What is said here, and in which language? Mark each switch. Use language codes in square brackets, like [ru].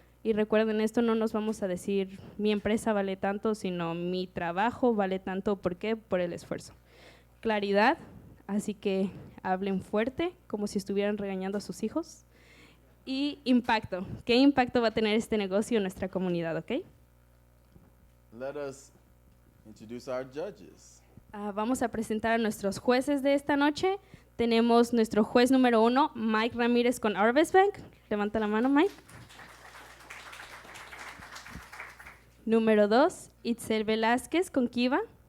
[es] Y recuerden, esto no nos vamos a decir mi empresa vale tanto, sino mi trabajo vale tanto. ¿Por qué? Por el esfuerzo. Claridad, así que hablen fuerte, como si estuvieran regañando a sus hijos. Y impacto, ¿qué impacto va a tener este negocio en nuestra comunidad, ok? [en] Let us introduce our judges. [es] Vamos a presentar a nuestros jueces de esta noche. Tenemos nuestro juez número 1, Mike Ramírez con Harvest Bank. Levanta la mano, Mike. Número 2, Itzel Velázquez con Kiva.